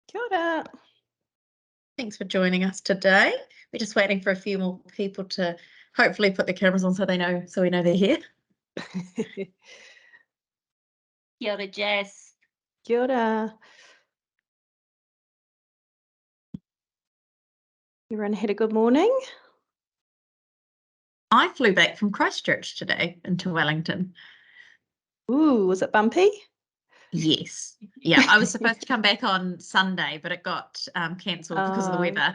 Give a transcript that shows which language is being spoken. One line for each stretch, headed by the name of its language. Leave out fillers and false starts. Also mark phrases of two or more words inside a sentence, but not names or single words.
English: ora. Thanks for joining us today. We're just waiting for a few more people to hopefully put their cameras on so we know they're here.
Māori: Kia ora, Jess. Kia ora.
English: Everyone had a good morning? I flew back from Christchurch today into Wellington. Ooh, was it bumpy? Yes. Yeah, I was supposed to come back on Sunday, but it got cancelled because of the weather.